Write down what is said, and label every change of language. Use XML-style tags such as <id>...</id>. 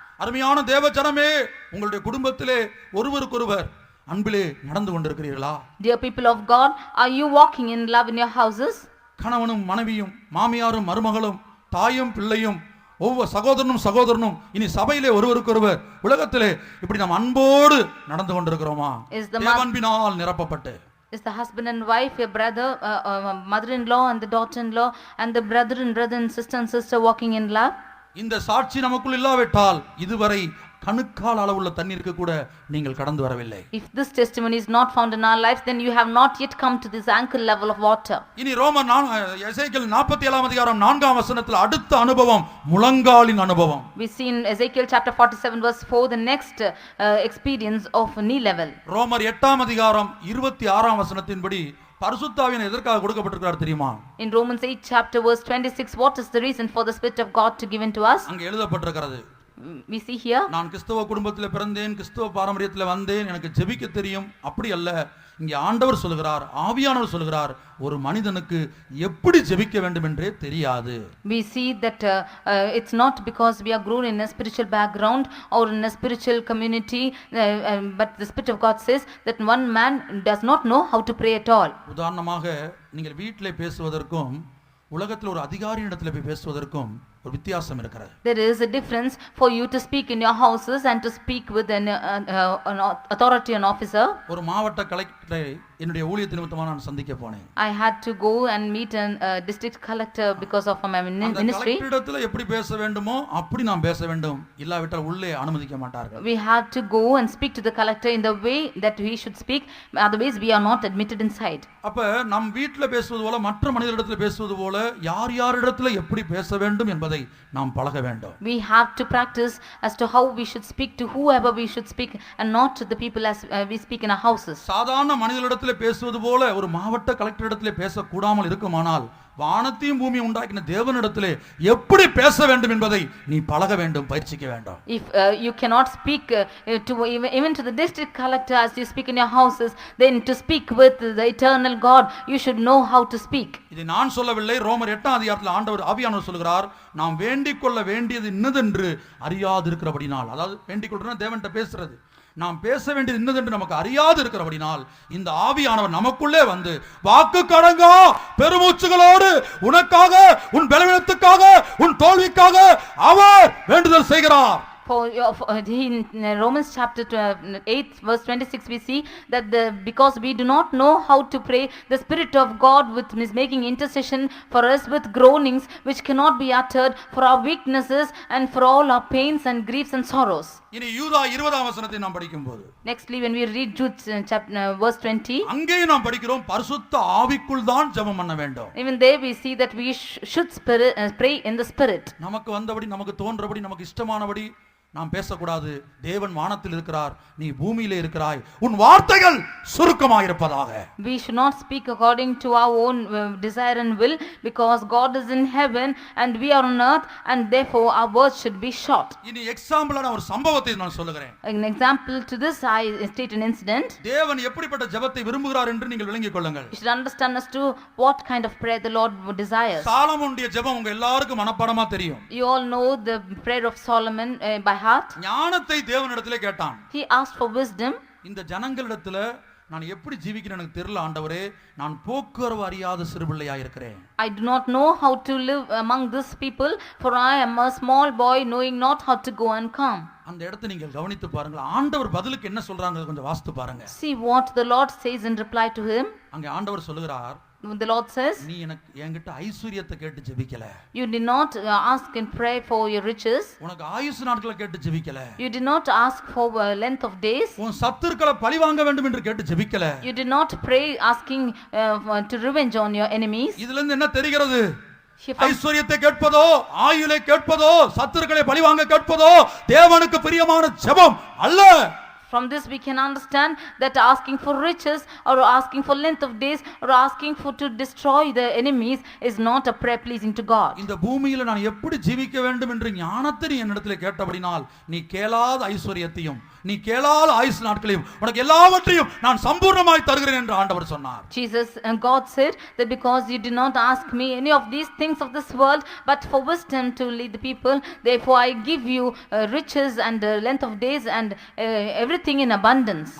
<ta>அருமையான தேவ ஜனமே, உங்களுடைய குடும்பத்திலே ஒருவருக்கொருவர் அன்பிலே நடந்து கொண்டிருக்கிறீர்களா?</ta> <en>Dear people of God, are you walking in love in your houses?</en> <ta>கணவனும் மனைவியும், மாமியாரும் மருமகளும், தாயும் பிள்ளையும், ஒவ்வொரு சகோதரனும் இனி சபையிலே ஒருவருக்கொருவர் உலகத்திலே இப்படி நாம் அன்போடு நடந்து கொண்டிருக்கிறோமா? தேவன்பினால் நிரப்பப்பட்டு.</ta> <en>Is the husband and wife, your brother, mother-in-law and the daughter-in-law and the brother and sister walking in love?</en> <ta>இந்த சாட்சி நமக்குள் இல்லாவிட்டால் இதுவரை கணுக்கால் அளவுள்ள தண்ணீருக்கு கூட நீங்கள் கடந்து வரவில்லை.</ta> <en>If this testimony is not found in our lives, then you have not yet come to this ankle level of water.</en> <ta>இனி எசேக்கியேல் 47ஆம் அதிகாரம் 4ஆம் வசனத்தில் அடுத்த அனுபவம் முழங்காலின் அனுபவம்.</ta> <en>We see in Ezekiel chapter 47 verse 4 the next experience of knee level.</en> <ta>ரோமர் 8ஆம் அதிகாரம் 26ஆம் வசனத்தின்படி பரிசுத்த ஆவியானவர் எதற்காக கொடுக்கப்பட்டிருக்கிறார் தெரியுமா?</ta> <en>In Romans 8 chapter verse 26, what is the reason for the Spirit of God to give into us?</en> <ta>அங்கே எழுதப்பட்டிருக்கிறது.</ta> <en>We see here,</en> <ta>நான் கிறிஸ்தவ குடும்பத்தில் பிறந்தேன், கிறிஸ்தவ பாரம்பரியத்தில் வந்தேன், எனக்கு ஜெபிக்க தெரியும். அப்படி அல்ல. இங்கே ஆண்டவர் சொல்கிறார், ஆவியானவர் சொல்கிறார், ஒரு மனிதனுக்கு எப்படி ஜெபிக்க வேண்டும் என்றே தெரியாது.</ta> <en>We see that it's not because we are grown in a spiritual background or in a spiritual community, but the Spirit of God says that one man does not know how to pray at all.</en> <ta>உதாரணமாக நீங்கள் வீட்டிலே பேசுவதற்கும் உலகத்தில் ஒரு அதிகாரியிடத்தில் போய் பேசுவதற்கும் ஒரு வித்தியாசம் இருக்கிறது.</ta> <en>There is a difference for you to speak in your houses and to speak with an authority, an officer.</en> <ta>ஒரு மாவட்ட கலெக்டரை என்னுடைய ஊழியத்து நிமித்தமாக நான் சந்திக்க போனேன்.</ta> <en>I had to go and meet a district collector because of my ministry.</en> <ta>அந்த கலெக்டரிடத்தில் எப்படி பேச வேண்டுமோ அப்படி நான் பேச வேண்டும், இல்லாவிட்டால் உள்ளே அனுமதிக்க மாட்டார்கள்.</ta> <en>We had to go and speak to the collector in the way that we should speak, otherwise we are not admitted inside.</en> <ta>அப்ப நம் வீட்டில் பேசுவது போல மற்ற மனிதரிடத்தில் பேசுவது போல யார் யாரிடத்தில் எப்படி பேச வேண்டும் என்பதை நாம் பழக வேண்டும்.</ta> <en>We have to practice as to how we should speak to whoever we should speak and not to the people as we speak in our houses.</en> <ta>சாதாரண மனிதரிடத்தில் பேசுவது போல ஒரு மாவட்ட கலெக்டரிடத்தில் பேசக்கூடாமல் இருக்குமானால் வானத்தையும் பூமியை உண்டாக்கின தேவனிடத்திலே எப்படி பேச வேண்டும் என்பதை நீ பழக வேண்டும், பயிற்சிக்க வேண்டும்.</ta> <en>If you cannot speak to even to the district collector as you speak in your houses, then to speak with the eternal God you should know how to speak.</en> <ta>இதை நான் சொல்லவில்லை. ரோமர் 8ஆம் அதிகாரத்தில் ஆண்டவர் ஆவியானவர் சொல்கிறார், நாம் வேண்டிக் கொள்ள வேண்டியது இன்னதென்று அறியாது இருக்கிறபடினால், அதாவது வேண்டிக் கொள்றதுனா தேவன்கிட்ட பேசுறது, நாம் பேச வேண்டியது இன்னதென்று நமக்கு அறியாது இருக்கிறபடினால் இந்த ஆவியானவர் நமக்குள்ளே வந்து வாக்கு கடங்கா பெருமூச்சுகளோடு உனக்காக, உன் பலவீனத்துக்காக, உன் தோல்விக்காக அவர் வேண்டுதல் செய்கிறார்.</ta> <en>In Romans chapter 8 verse 26 we see that because we do not know how to pray, the Spirit of God is making intercession for us with groanings which cannot be uttered, for our weaknesses and for all our pains and griefs and sorrows.</en> <ta>இனி யூதா 20ஆம் வசனத்தை நாம் படிக்கும்போது,</ta> <en>nextly when we read Jude chapter verse 20,</en> <ta>அங்கேயும் நாம் படிக்கிறோம் பரிசுத்த ஆவிக்குள் தான் ஜெபம் பண்ண வேண்டும்.</ta> <en>Even there we see that we should pray in the Spirit.</en> <ta>நமக்கு வந்தபடி, நமக்கு தோன்றபடி, நமக்கு இஷ்டமானபடி நாம் பேசக்கூடாது. தேவன் வானத்தில் இருக்கிறார், நீ பூமியிலே இருக்கிறாய், உன் வார்த்தைகள் சுருக்கமாக இருப்பதாக.</ta> <en>We should not speak according to our own desire and will, because God is in heaven and we are on earth, and therefore our words should be short.</en> <ta>இனி எக்ஸாம்பிளான ஒரு சம்பவத்தை நான் சொல்லுகிறேன்.</ta> <en>An example to this, I state an incident.</en> <ta>தேவன் எப்படிப்பட்ட ஜெபத்தை விரும்புகிறார் என்று நீங்கள் விளங்கிக் கொள்ளுங்கள்.</ta> <en>You should understand as to what kind of prayer the Lord desires.</en> <ta>சாலமோனுடைய ஜெபம் உங்க எல்லாருக்கும் மனப்பாடமா தெரியும்.</ta> <en>You all know the prayer of Solomon by heart.</en> <ta>ஞானத்தை தேவனிடத்திலே கேட்டான்.</ta> <en>He asked for wisdom.</en> <ta>இந்த ஜனங்களிடத்துல நான் எப்படி ஜீவிக்கிறேன் எனக்கு தெரியல ஆண்டவரே, நான் போக்குவரவு அறியாத சிறுபிள்ளையா இருக்கிறேன்.</ta> <en>I do not know how to live among these people, for I am a small boy knowing not how to go and come.</en> <ta>அந்த இடத்தை நீங்கள் கவனித்து பாருங்க. ஆண்டவர் பதிலுக்கு என்ன சொல்றாங்க கொஞ்சம் வாசித்து பாருங்க.</ta> <en>See what the Lord says in reply to him.</en> <ta>அங்கே ஆண்டவர் சொல்கிறார்,</ta> <en>The Lord says,</en> <ta>நீ எனக்கு என்கிட்ட ஐஸ்வரியத்தை கேட்டு ஜெபிக்கல.</ta> <en>you did not ask and pray for your riches.</en> <ta>உனக்கு ஆயுசு நாட்களை கேட்டு ஜெபிக்கல.</ta> <en>You did not ask for length of days.</en> <ta>உன் சத்துருக்களை பழி வாங்க வேண்டும் என்று கேட்டு ஜெபிக்கல.</ta> <en>You did not pray asking to revenge on your enemies.</en> <ta>இதுல இருந்து என்ன தெரிகிறது? ஐஸ்வரியத்தை கேட்பதோ, ஆயுளை கேட்பதோ, சத்துருக்களை பழி வாங்க கேட்பதோ தேவனுக்கு பிரியமான ஜெபம் அல்ல.</ta> <en>From this we can understand that asking for riches or asking for length of days or asking for to destroy the enemies is not a prayer pleasing to God.</en> <ta>இந்த பூமியில நான் எப்படி ஜீவிக்க வேண்டும் என்று ஞானத்தை நீ என்னிடத்திலே கேட்டபடினால் நீ கேளாத ஐஸ்வரியத்தையும் நீ கேளாத ஆயுசு நாட்களையும் உனக்கு எல்லாவற்றையும் நான் சம்பூர்ணமாய் தருகிறேன் என்று ஆண்டவர் சொன்னார்.</ta> <en>Jesus and God said that because you did not ask me any of these things of this world but for wisdom to lead the people, therefore I give you riches and length of days and everything in abundance.</en>